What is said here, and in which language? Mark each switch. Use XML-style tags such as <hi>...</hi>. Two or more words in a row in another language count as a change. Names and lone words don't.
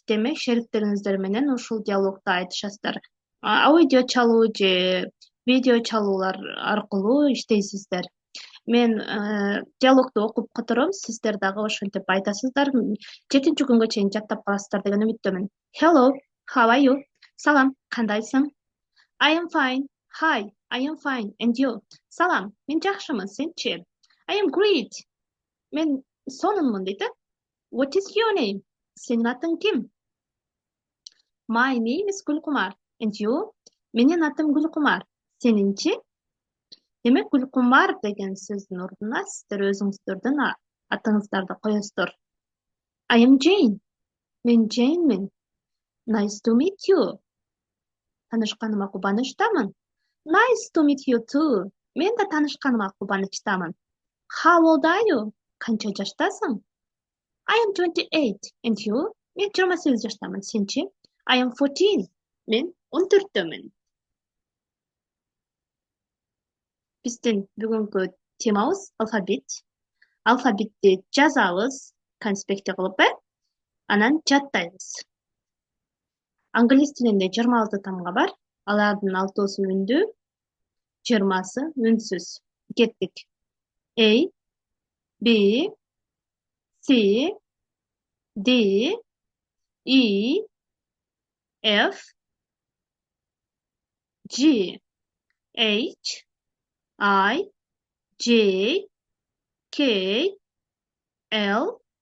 <ky>Демек, шериктериңиздер менен ушул диалогду айтышасыздар. Аудио чалуу же видео чалуулар аркылуу иштейсиздер. Мен диалогду окуп котором, сиздер дагы ошентип айтасыздар. 7 күнгө чейин жаттап каласыздар деген үмүттөмүн.</ky> <en>Hello, how are you?</en> <ky>Салам, кандайсың?</ky> <en>I am fine. Hi, I am fine. And you?</en> <ky>Салам, мен жакшымын, сенчи?</ky> <en>I am great.</en> <ky>Мен сонунмун дейт.</ky> <en>What is your name?</en> <ky>Сенин атың ким?</ky> <en>My name is Гүлкумар. And you?</en> <ky>Менин атым Гүлкумар. Сенинчи? Демек, Гүлкумар деген сөздүн ордуна сиздер өзүңүздөрдүн атыңыздарды коесуздар.</ky> <en>I am Jane.</en> <ky>Мен Jane'мин.</ky> <en>Nice to meet you.</en> <ky>Танышканыма кубанычтамын.</ky> <en>Nice to meet you too.</en> <ky>Мен да танышканыма кубанычтамын.</ky> <en>How old are you?</en> <ky>Канча жаштасың?</ky> <en>I am 28. And you?</en> <ky>Мен 28 жаштамын. Сенчи?</ky> <en>I am 14.</en> <ky>Мен 14төмүн. Биздин бүгүнкү темабыз алфавит. Алфавитти жазабыз, конспектте кылып, анан жаттайбыз. Англис тилинде 26 тамга бар. Алардын 6сы үндүү, 20сы үнсүз. Кеттик.</ky> <en>A, B, C, D, E, F, G, H, I, J, K, L,</en>